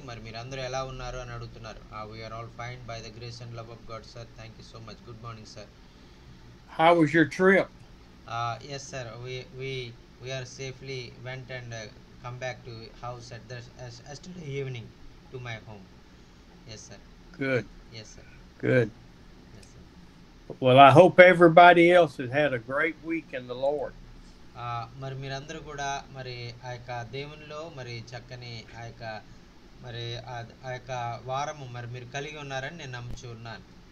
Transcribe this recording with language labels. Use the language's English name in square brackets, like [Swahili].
[Telugu] మరి మీరందరూ ఎలా ఉన్నారు అని అడుగుతున్నారు. [English] We're all fine by the grace and love of God sir. Thank you so much. Good morning sir. How was your trip? Yes sir, we're safely went and come back to house at the yesterday evening to my home. Yes sir. Good. Yes sir. Good. Yes sir. Well, I hope everybody else has had a great week in the Lord. [Telugu] మరి మీరందరూ కూడా మరి ఆ యొక్క దేవునిలో మరి చక్కని ఆ యొక్క మరి ఆ యొక్క వారము మరి మీరు కలిగి ఉన్నారని నేను నమ్ముచూ ఉన్నాను.